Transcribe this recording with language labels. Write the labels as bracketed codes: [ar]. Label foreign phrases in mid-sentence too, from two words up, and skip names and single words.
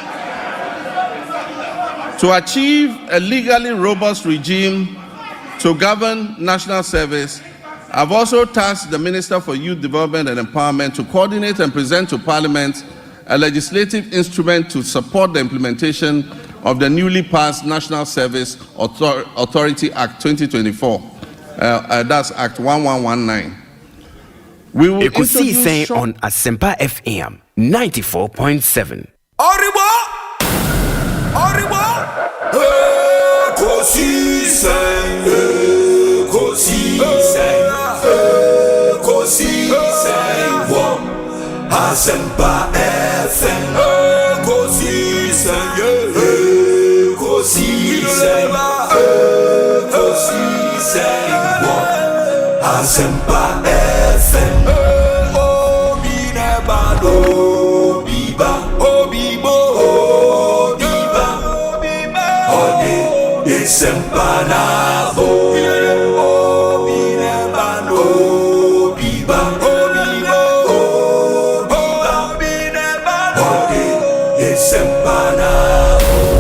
[en] To achieve a legally robust regime to govern national service, I've also tasked the Minister for Youth Development and Empowerment to coordinate and present to Parliament a legislative instrument to support the implementation of the newly passed National Service Authority Act 2024. That's Act 1119. We will [ak] Ekosiise on Asempa FM 94.7. Arriba! Ekosiise, on Asempa FM. Ekosiise, on Asempa FM. Obi nebado, biba, obibo, biba, ode Asempa nabo. Obi nebado, biba, obibo, biba, ode Asempa nabo.